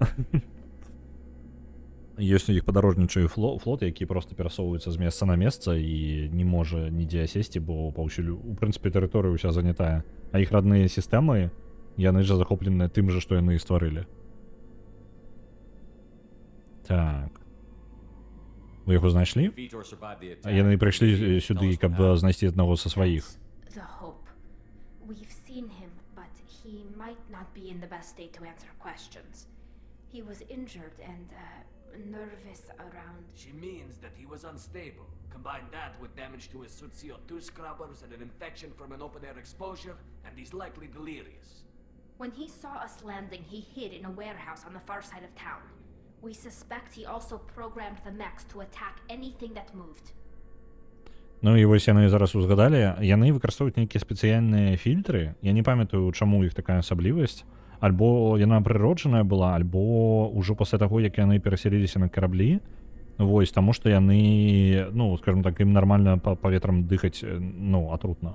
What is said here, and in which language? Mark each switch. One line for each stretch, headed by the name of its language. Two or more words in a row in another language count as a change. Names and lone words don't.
Belarusian: Ёсць у іх падарожнічае флот, які проста перасоўваецца з месца на месца і не можа нідзе асесці, бо паўсюль, у прынцыпе, тэрыторыя ўся занятая. А іх родныя сістэмы, яны жа захопленыя тым жа, што яны і стварылі. Так. Вы яго знайшлі? Яны прыйшлі сюды, каб знайсці аднаго са сваіх.
English: Nervous around. She means that he was unstable. Combine that with damage to his suit CO2 scrubbers and an infection from an open-air exposure, and he's likely delirious. When he saw us landing, he hid in a warehouse on the far side of town. We suspect he also programmed the mechs to attack anything that moved.
Belarusian: Ну і вось яны зараз узгадалі, яны выкарыстоўваюць нейкія спецыяльныя фільтры. Я не памятаю, чаму у іх такая асаблівасць. Альбо яна прыроджаная была, альбо ўжо пасля таго, як яны перасяліліся на караблі. Вось, таму што яны, ну, скажем так, ім нармальна паветрам дыхаць, ну, атрутна.